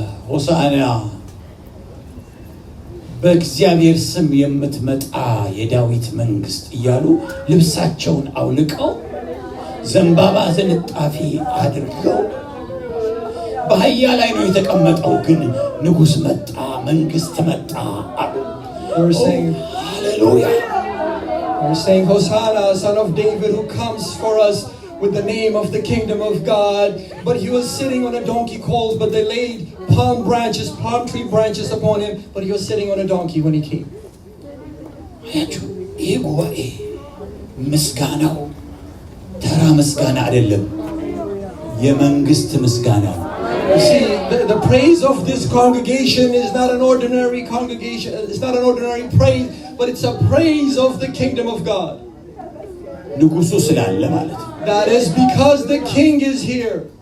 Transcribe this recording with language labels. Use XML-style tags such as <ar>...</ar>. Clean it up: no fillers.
<am>ሆሳዕና በእግዚአብሔር ስም የምትመጣ የዳዊት መንግስት እያሉ ልብሳቸውን አውልቀው ዘንባባ ዝንጣፊ አድርገው በአህያ ላይ ነው የተቀመጠው። ግን ንጉስ መጣ፣ መንግስት መጣ። ሃሌሉያ!</am> <en>We're saying, Hosanna, son of David, who comes for us with the name of the kingdom of God. But he was sitting on a donkey colt, but they laid palm tree branches upon him, but he was sitting on a donkey when he came.</en> <am>ይሄ ጉባኤ ምስጋናው ተራ ምስጋና አይደለም፣ የመንግስት ምስጋና ነው።</am> <en>You see, the praise of this congregation is not an ordinary congregation. It's not an ordinary praise, but it's a praise of the kingdom of God.</en> <am>ንጉሱ ስላለ ማለት ነው።</am> <en>That is because the king is here.</en>